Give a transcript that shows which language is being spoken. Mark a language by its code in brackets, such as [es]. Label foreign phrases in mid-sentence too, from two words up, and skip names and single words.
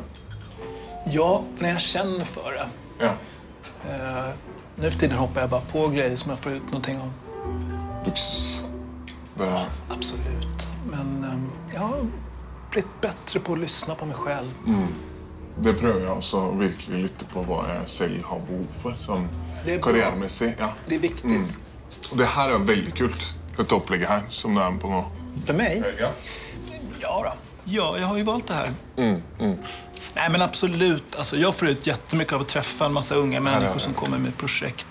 [sv] Ja, när jag känner för det. Ja. Nu för tiden hoppar jag bara på grejer som jag får ut någonting av. Det... Absolut. Men jag har blivit bättre på att lyssna på mig själv. [no] Det prøver jeg også virkelig lytte på hva jeg selv har behov for, sånn karrieremessig. [sv] Ja. Det är viktigt. Och det här är väldigt kult, detta upplägget här som du är med på nu. För mig? Ja. Ja då. Ja, jag har ju valt det här. Nej, men absolut. Alltså, jag får ut jättemycket av att träffa en massa unga människor som kommer med projekt.